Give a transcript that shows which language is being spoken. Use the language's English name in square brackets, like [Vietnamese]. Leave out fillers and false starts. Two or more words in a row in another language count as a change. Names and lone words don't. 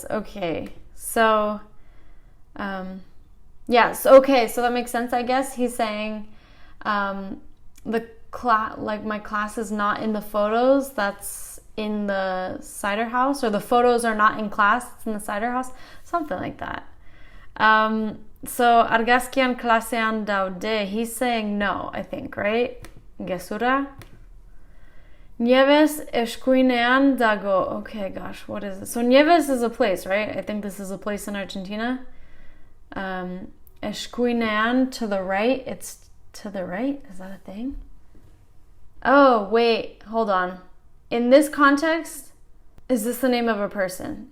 [English] Okay, so, yes, okay, so that makes sense, I guess. He's saying my class is not in the photos, that's in the cider house, or the photos are not in class, it's in the cider house, something like that. So, [Basque] argaskian klasean daude, [English] he's saying no, I think, right? [Basque] Gesura. Nieves eskuinean dago. [English] Okay, gosh, what is it? So, Nieves is a place, right? I think this is a place in Argentina. Eskuinean, to the right. It's to the right? Is that a thing? Oh, wait, hold on. In this context, is this the name of a person?